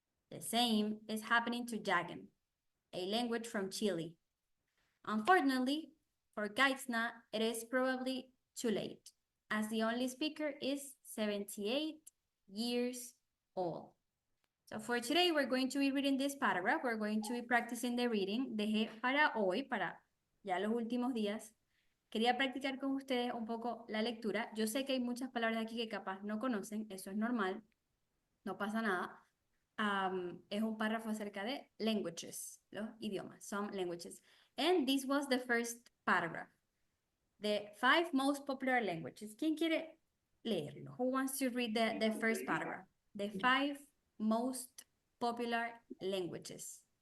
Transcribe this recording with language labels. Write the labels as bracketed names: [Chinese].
[English] The same is happening to Jagan, a language from Chile. Unfortunately, for Kaitsna, it is probably too late, as the only speaker is 78 years old. So for today, we're going to be reading this paragraph. We're going to be practicing the reading. [Spanish] Dejé para hoy, para ya los últimos días, quería practicar con ustedes un poco la lectura. Yo sé que hay muchas palabras aquí que capaz no conocen, eso es normal, no pasa nada. Es un párrafo acerca de languages, los idiomas, some languages. [English] And this was the first paragraph. The 5 most popular languages. [Spanish] ¿Quién quiere leerlo? [English] Who wants to read the first paragraph? The 5 most popular languages.